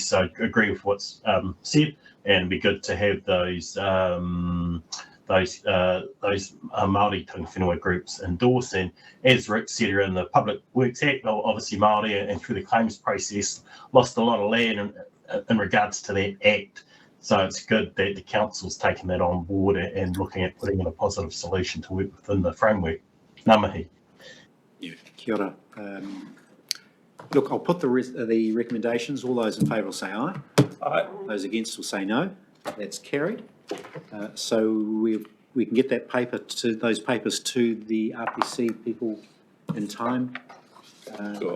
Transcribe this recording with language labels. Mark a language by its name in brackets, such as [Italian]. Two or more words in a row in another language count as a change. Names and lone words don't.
[English] So I agree with what's said, and it'd be good to have those Māori [Māori] Tangata Whenua [English] groups endorse. And as Rick said, in the Public Works Act, obviously Māori and through the claims process lost a lot of land in regards to that act. So it's good that the council's taken that on board and looking at putting in a positive solution to work within the framework. [Māori] Ngā mihi. Yeah. Kia ora. [English] Look, I'll put the recommendations. All those in favour will say aye. Aye. Those against will say no. That's carried. So we can get those papers to the RPC people in time. Sure.